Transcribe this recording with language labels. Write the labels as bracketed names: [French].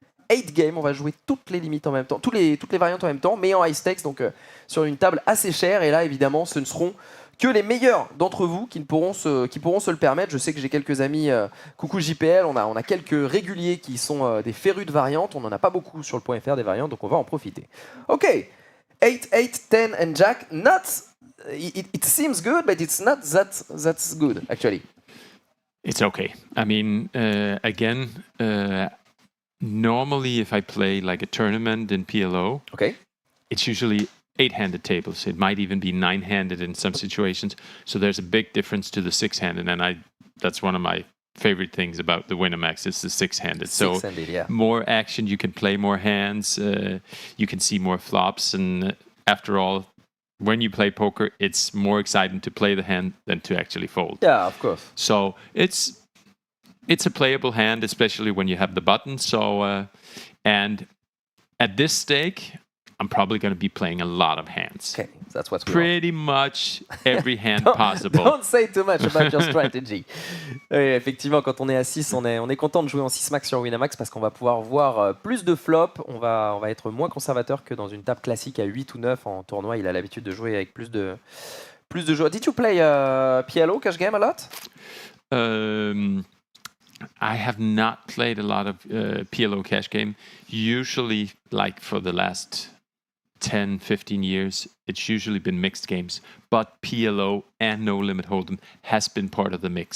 [French] 8 games, on va jouer toutes les limites en même temps, toutes les variantes en même temps, mais en high stakes, donc sur une table assez chère. Et là, évidemment, ce ne seront que les meilleurs d'entre vous qui pourront se le permettre. Je sais que j'ai quelques amis, coucou JPL, on a quelques réguliers qui sont des férus de variantes. On n'en a pas beaucoup sur le point .fr des variantes, donc on va en profiter. [English] Ok, 8, 8, 10 and Jack. It seems good, but it's not that's good, actually. It's okay. I mean, again, normally if I play like a tournament in PLO, Okay. it's usually 8-handed tables. It might even be 9-handed in some situations. So there's a big difference to the 6-handed, and that's one of my favorite things about the Winamax is the 6-handed. So Six-handed, yeah. more action, you can play more hands, you can see more flops, and after all, when you play poker, it's more exciting to play the hand than to actually fold. Yeah, of course. So it's a playable hand, especially when you have the button. So and at this stake, I'm probably going to be playing a lot of hands. Okay, that's what we want. Pretty much every hand possible. Don't say too much about your strategy. [French] Oui, effectivement, quand on est à 6, on est content de jouer en 6 max sur Winamax parce qu'on va pouvoir voir plus de flops. On va être moins conservateur que dans une table classique à 8 ou 9 en tournoi. Il a l'habitude de jouer avec plus de joueurs. [English] Did you play PLO cash game a lot? I have not played a lot of PLO cash game. Usually, like for the last 10, 15 years, it's usually been mixed games. But PLO and No Limit Hold'em has been part of the mix.